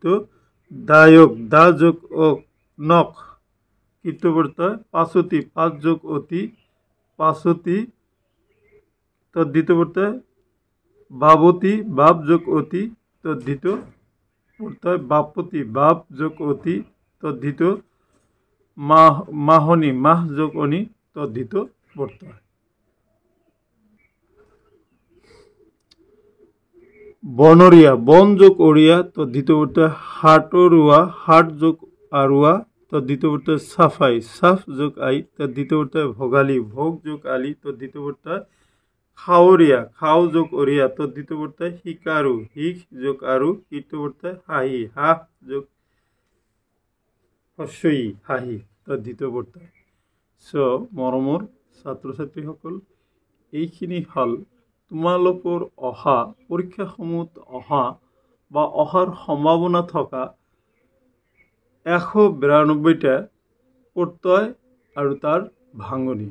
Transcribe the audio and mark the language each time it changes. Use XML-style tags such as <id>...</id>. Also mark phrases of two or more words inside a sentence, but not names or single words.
<as>দায়ক, দা যোগ ও নখ কৃত প্রত্যয়। পাশতি, পাঁচ যোগ অতি পাশতি তদ্ধিত প্রত্যয়। বাবতী, বাপ যোগ অতি তদ্ধিত প্রত্যয়। বাপতি, বাপ যোগ অতি তদ্ধিত। মাহনি, মাহ যোগ অনি তদ্ধিত প্রত্যয়। বনরিয়া, বন যোগ ওড়িয়া তদ্ধিত প্রত্যয়। হাটরুয়া, হাট যোগ আরুয়া তদ্ধিত প্রত্যয়। সাফাই, সাফ যোগ আই তদ্ধিত প্রত্যয়। ভোগালী, ভোগ যোগ আলি তদ্ধিত প্রত্যয়। খাওরিয়া, খাও যোগ ওরিয়া তদ্ধিত প্রত্যয়। হিকারু, হিক যোগ আরু কৃত প্রত্যয়। হাহি, হাহ যোগ হস্যই হাহি তদ্ধিত প্ৰত্যয়। মৰমৰ ছাত্ৰ ছাত্ৰীসকল, এইখিনি হ'ল তোমালোকৰ অহা পৰীক্ষাসমূহত অহা বা অহাৰ সম্ভাৱনা থকা 192টা প্ৰত্যয় আৰু তাৰ ভাঙনি।</as>